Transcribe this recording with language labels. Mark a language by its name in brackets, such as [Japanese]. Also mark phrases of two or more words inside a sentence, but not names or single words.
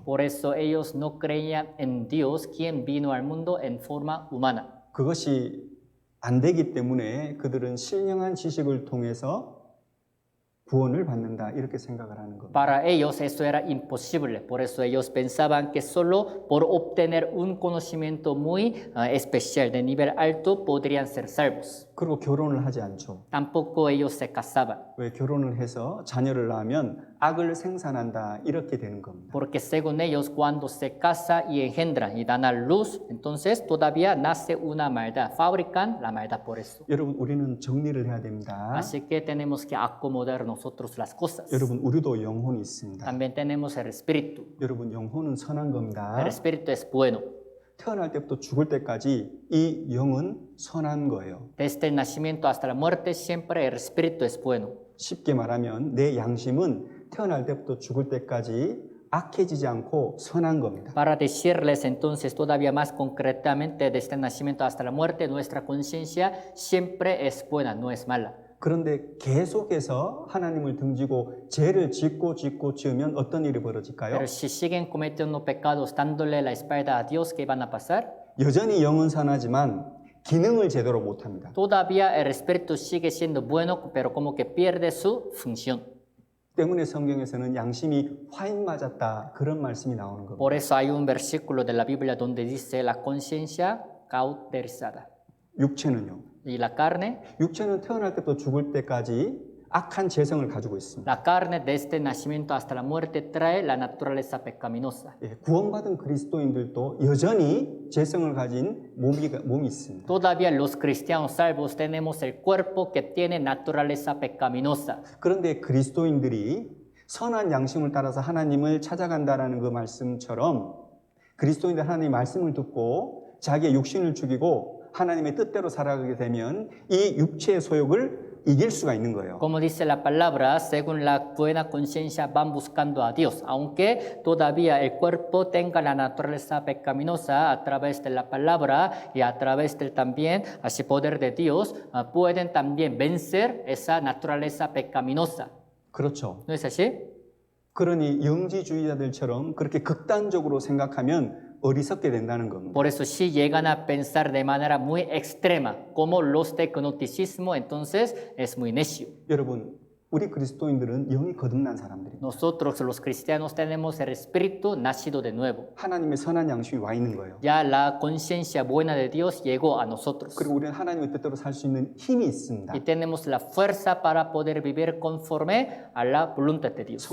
[Spanish] Por eso ellos no creían en Dios, quien vino al mundo en forma humana. [Korean] 그것이 안 되기 때문에 그들은 신령한 지식을 통해서 구원을 받는다 이렇게 생각을 하는 겁니다. [Spanish] Para ellos eso era imposible, por eso ellos pensaban que solo por obtener un conocimiento muy especial de nivel alto podrían ser salvos. [Korean] 그리고 결혼을 하지 않죠. [Spanish] Tampoco ellos se casaban, [Korean] 왜 결혼을 해서 자녀를 낳으면 악을 생산한다 이렇게 되는 겁니다. [Spanish] porque según ellos cuando se casa y engendran y dan a luz, entonces todavía nace una maldad, fabrican la maldad por eso. [Korean] 여러분 우리는 정리를 해야 됩니다. [Spanish] Así que tenemos que acomodar nosotros las cosas. [Korean] 여러분 우리도 영혼이 있습니다. [Spanish] También tenemos el espíritu. [Korean] 여러분 영혼은 선한 겁니다. [Spanish] El espíritu es bueno. [Korean] 태어날 때부터 죽을 때까지 이 영은 선한 거예요. [Spanish] Desde el nacimiento hasta la muerte siempre el espíritu es bueno. [Korean] 쉽게 말하면 내 양심은 태어날 때부터 죽을 때까지 악해지지 않고 선한 겁니다. [Spanish] Para decirles entonces todavía más concretamente, desde el nacimiento hasta la muerte, nuestra conciencia siempre es buena, no es mala. [Korean] 그런데 계속해서 하나님을 등지고 죄를 짓고 지으면 어떤 일이 벌어질까요? [Spanish] Pero si siguen cometiendo pecados dándole la espalda a Dios, ¿qué van a pasar? [Korean] 여전히 영은 선하지만 기능을 제대로 못합니다. [Spanish] Todavía el espíritu sigue siendo bueno, pero como que pierde su función. [Korean] 때문에 성경에서는 양심이 화인 맞았다 그런 말씀이 나오는 겁니다. [Spanish] Por eso hay un versículo de la Biblia donde dice la conciencia cauterizada. [Korean] 육체는요. [Spanish] Y la carne [Korean] 태어날 때부터 죽을 때까지 악한 재성을 가지고 있습니다. [Spanish] La carne desde el nacimiento hasta la muerte trae la naturaleza pecaminosa. [Korean] 구원받은 그리스도인들도 여전히 재성을 가진 몸이 있습니다. [Spanish] Todavía los cristianos salvos tenemos el cuerpo que tiene naturaleza pecaminosa. [Korean] 그런데 그리스도인들이 선한 양심을 따라서 하나님을 찾아간다라는 그 말씀처럼 그리스도인들 하나님의 말씀을 듣고 자기의 육신을 죽이고 하나님의 뜻대로 살아가게 되면 이 육체의 소욕을 이길 수가 있는 거예요. [Spanish] Como dice la palabra, según la buena conciencia van buscando a Dios, aunque todavía el cuerpo tenga la naturaleza pecaminosa a través de la palabra y a través del también así poder de Dios, pueden también vencer esa naturaleza pecaminosa. [Korean] 그렇죠. [Spanish] ¿No es así? [Korean] 그러니 영지주의자들처럼 그렇게 극단적으로 생각하면 어리석게 된다는 겁니다. [Spanish] Por eso si llegan a pensar de manera muy extrema, como los de gnosticismo, entonces es muy necio. [Korean] 여러분, 우리 그리스도인들은 영이 거듭난 사람들입니다. [Spanish] Nosotros los cristianos tenemos el espíritu nacido de nuevo. [Korean] 하나님의 선한 양심이 와 있는 거예요. [Spanish] Ya la conciencia buena de Dios llegó a nosotros. [Korean] 그리고 우리는 하나님의 뜻대로 살 수 있는 힘이 있습니다. [Spanish] Y tenemos la fuerza para poder vivir conforme a la voluntad de Dios.